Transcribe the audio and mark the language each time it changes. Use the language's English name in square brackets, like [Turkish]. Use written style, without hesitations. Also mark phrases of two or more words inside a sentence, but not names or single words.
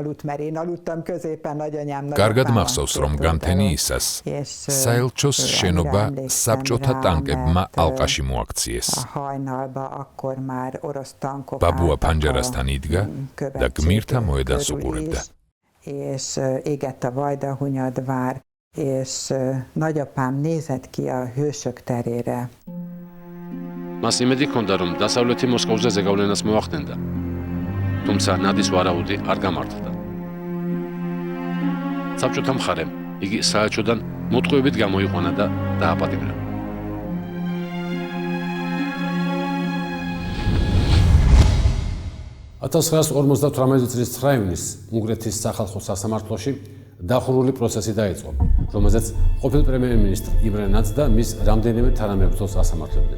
[Georgian] კარგად მახსოვს, რომ გამთენიისას საელჩოს შენობა საბჭოთა ტანკებმა ალყაში მოაქციეს. ბაბუა ფანჯარასთან იდგა და გმირთა მოედანს უყურებდა. [Hungarian] És égett a Vajdahunyad-vár, és nagyapám nézett ki a Hősök terére. [Georgian] მას იმედი ჰქონდა, რომ დასავლეთი მოსკოვზე ზეგავლენას მოახდენდა. თუმცა ნადის ვარაუდი არ გამართლდა. საბჭოთა მხარემ იგი საელჩოდან მოტყუებით გამოიყვანა და დააპატიმრა. $1958 წლის 9 ივნისს უნგრეთის სახალხო სასამართლოში დახურული პროცესი დაიწყო, რომელზეც ყოფილ პრემიერ-მინისტრ იმრე ნადს და მის რამდენიმე თანამებრძოლს ასამართლებდნენ.